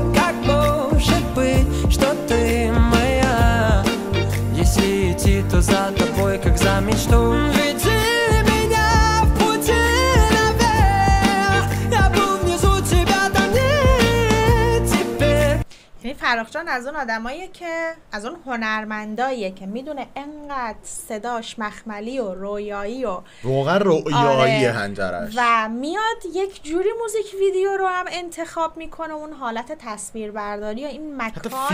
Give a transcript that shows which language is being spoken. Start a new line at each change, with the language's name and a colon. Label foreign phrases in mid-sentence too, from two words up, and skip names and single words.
Russian: Как может быть, что ты моя? Если идти, то за тобой, как за мечту. Веди меня в пути наверх. Я был внизу, тебя там нет теперь.
Persian: فرخ جان از اون آدماییه که از اون هنرمنداییه که میدونه انقدر صداش مخملی و رویایی و واقعا رویایی هنجرش و میاد یک جوری موزیک ویدیو رو هم انتخاب میکنه، اون حالت تصویربرداری و این مکان